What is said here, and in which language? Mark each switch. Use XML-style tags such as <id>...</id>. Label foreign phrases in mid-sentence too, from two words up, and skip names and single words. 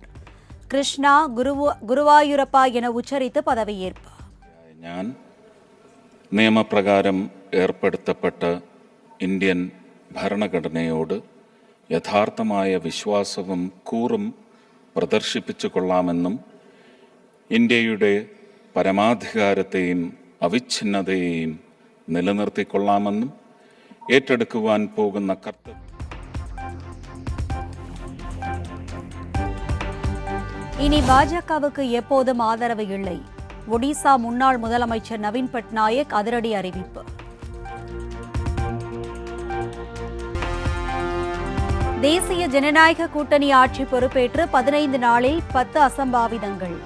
<ta>கிருஷ்ணா குருவாயூரப்பா என உச்சரித்து பதவியேற்பு.</ta> <ml>ഞാൻ നിയമപ്രകാരം ഏർപ്പെടുത്തപ്പെട്ട ഇന്ത്യൻ ഭരണഘടനയോട് യഥാർത്ഥമായ വിശ്വാസവും കൂറും പ്രദർശിപ്പിച്ചു കൊള്ളാമെന്നും ഇന്ത്യയുടെ പരമാധികാരത്തെയും അവിഛിന്നതയെയും നിലനിർത്തിക്കൊള്ളാമെന്നും ഏറ്റെടുക്കുവാൻ പോകുന്ന കർത്തവ്യം.</ml> <ta>இனி பாஜகவுக்கு எப்போதும் ஆதரவு இல்லை. ஒடிசா முன்னாள் முதலமைச்சர் நவீன் பட்நாயக் அதிரடி அறிவிப்பு. தேசிய ஜனநாயக கூட்டணி ஆட்சி பொறுப்பேற்று 15 நாளில் 10 அசம்பாவிதங்கள்.</ta>